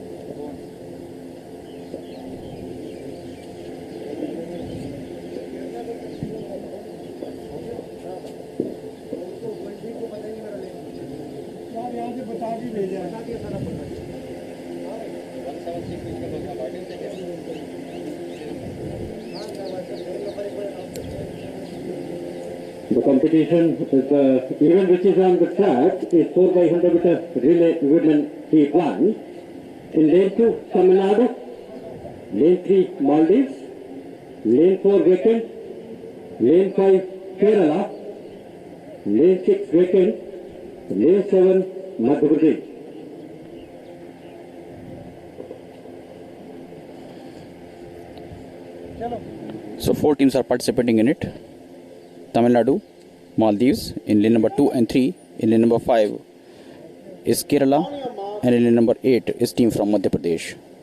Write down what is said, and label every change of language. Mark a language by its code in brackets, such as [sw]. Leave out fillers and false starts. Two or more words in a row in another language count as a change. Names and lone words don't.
[hi] यहाँ से बता भी भेजा है [en] The competition is the event which is on the track is 4x100 meter relay women heat 1. In lane 2, Tamil Nadu, lane 3, Maldives, lane 4, vacant, lane 5, Kerala, lane 6, vacant, lane 7, Madhya Pradesh. So 4 teams are participating in it. Tamil Nadu, Maldives in lane number 2 and 3. In lane number 5 is Kerala, and in lane number 8 is team from Madhya Pradesh.